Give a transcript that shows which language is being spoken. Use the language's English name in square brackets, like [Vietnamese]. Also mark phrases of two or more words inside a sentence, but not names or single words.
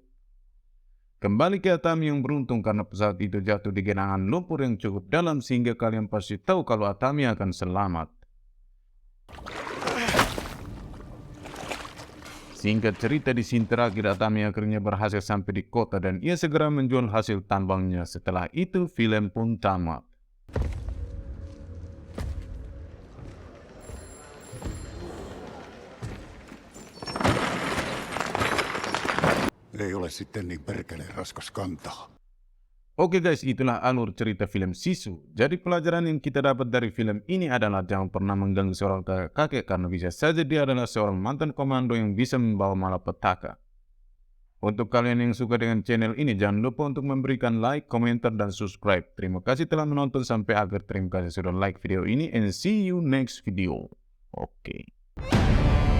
[Indonesian] Kembali ke Atami yang beruntung karena pesawat itu jatuh di genangan lumpur yang cukup dalam sehingga kalian pasti tahu kalau Atami akan selamat. Singkat cerita, di scene terakhir Atami akhirnya berhasil sampai di kota dan ia segera menjual hasil tambangnya. Setelah itu film pun tamat. [Finnish] Ei ole sitten niin perkeleen raskas kantaa. [Indonesian] Oke guys, itulah alur cerita film Sisu. Jadi pelajaran yang kita dapat dari film ini adalah jangan pernah mengganggu seorang kakek karena bisa saja dia adalah seorang mantan komando yang bisa membawa malapetaka. Untuk kalian yang suka dengan channel ini, jangan lupa untuk memberikan like, komentar, dan subscribe. Terima kasih telah menonton sampai akhir. Terima kasih sudah like video ini [English] and see you next video. [Indonesian] Oke.